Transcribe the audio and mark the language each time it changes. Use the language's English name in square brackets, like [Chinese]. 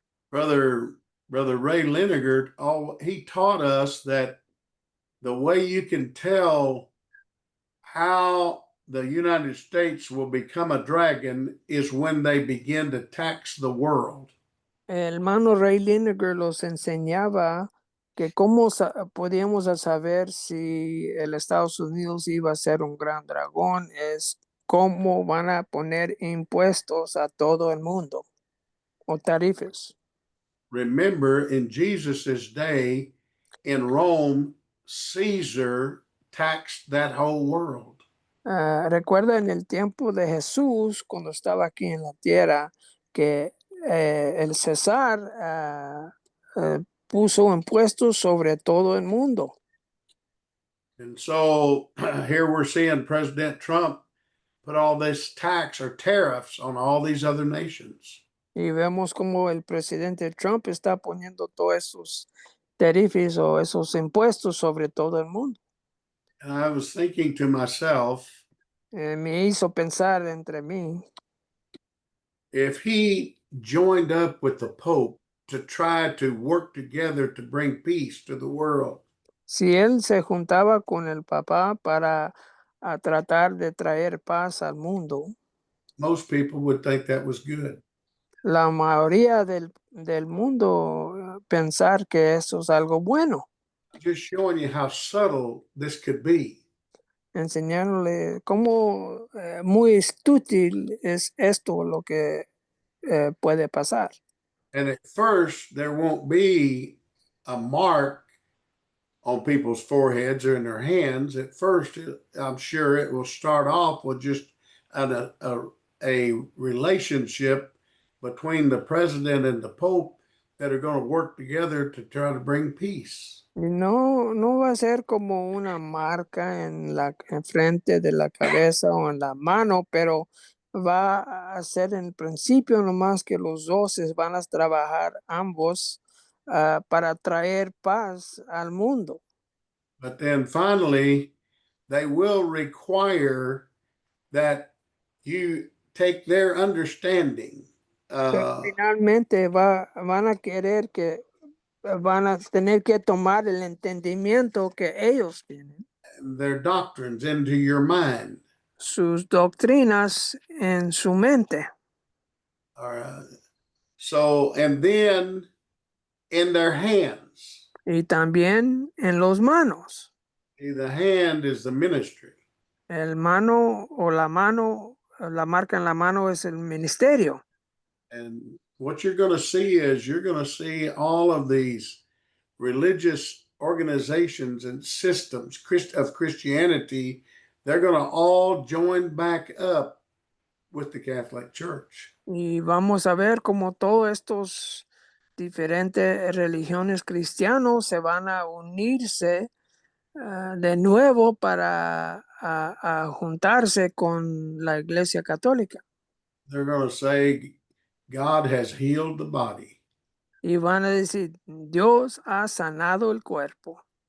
[English] Brother Ray Lenegard, he taught us that the way you can tell how the United States will become a dragon is when they begin to tax the world. [Spanish] El hermano Ray Lineker los enseñaba que cómo podíamos saber si el Estados Unidos iba a ser un gran dragón es cómo van a poner impuestos a todo el mundo o tarifas. [English] Remember, in Jesus's day in Rome, Caesar taxed that whole world. [Spanish] Recuerda en el tiempo de Jesús, cuando estaba aquí en la tierra, que el César puso impuestos sobre todo el mundo. [English] And so here we're seeing President Trump put all this tax or tariffs on all these other nations. [Spanish] Y vemos como el presidente Trump está poniendo todos esos tarifas o esos impuestos sobre todo el mundo. [English] And I was thinking to myself, [Spanish] Me hizo pensar entre mí, [English] if he joined up with the Pope to try to work together to bring peace to the world, [Spanish] si él se juntaba con el papá para tratar de traer paz al mundo, [English] most people would think that was good. [Spanish] la mayoría del mundo pensar que eso es algo bueno. [English] Just showing you how subtle this could be. [Spanish] Enseñarle cómo muy útil es esto lo que puede pasar. [English] And at first, there won't be a mark on people's foreheads or in their hands. At first, I'm sure it will start off with just a relationship between the president and the Pope that are going to work together to try to bring peace. [Spanish] Y no va a ser como una marca en frente de la cabeza o en la mano, pero va a ser en principio nomás que los dos van a trabajar ambos para traer paz al mundo. [English] But then finally, they will require that you take their understanding. [Spanish] Pero finalmente van a querer que van a tener que tomar el entendimiento que ellos tienen, [English] Their doctrines into your mind. [Spanish] sus doctrinas en su mente. [English] So, and then in their hands. [Spanish] Y también en los manos. [English] See, the hand is the ministry. [Spanish] El mano o la mano, la marca en la mano es el ministerio. [English] And what you're going to see is you're going to see all of these religious organizations and systems of Christianity. They're going to all join back up with the Catholic Church. [Spanish] Y vamos a ver cómo todos estos diferentes religiones cristianos se van a unirse de nuevo para a juntarse con la Iglesia Católica. [English] They're going to say, God has healed the body. [Spanish] Y van a decir, Dios ha sanado el cuerpo.